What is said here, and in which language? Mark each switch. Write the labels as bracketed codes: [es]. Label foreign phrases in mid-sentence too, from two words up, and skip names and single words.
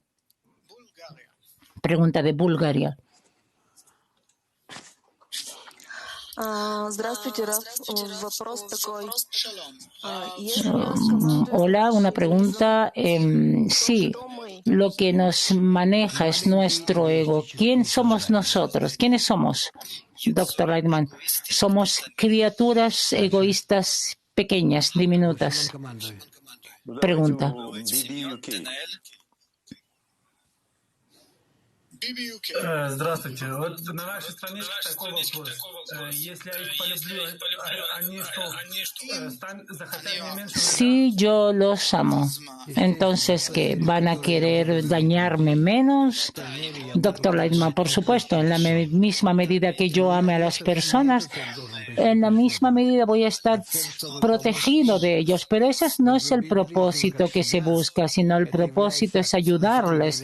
[es] Pregunta de Bulgaria. Hola, una pregunta. Sí, lo que nos maneja es nuestro ego. ¿Quién somos nosotros? ¿Quiénes somos? Doctor Leitman, somos criaturas egoístas pequeñas, diminutas. Pregunta. [ru] Здравствуйте. Вот на вашей страничке такой вопрос. Если я их полюблю, они что, захотят мне меньше? [es] Si yo los amo, entonces ¿qué? ¿Van a querer dañarme menos? Doctor Leitman, por supuesto, en la misma medida que yo ame a las personas, en la misma medida voy a estar protegido de ellos, pero ese no es el propósito que se busca, sino el propósito es ayudarles.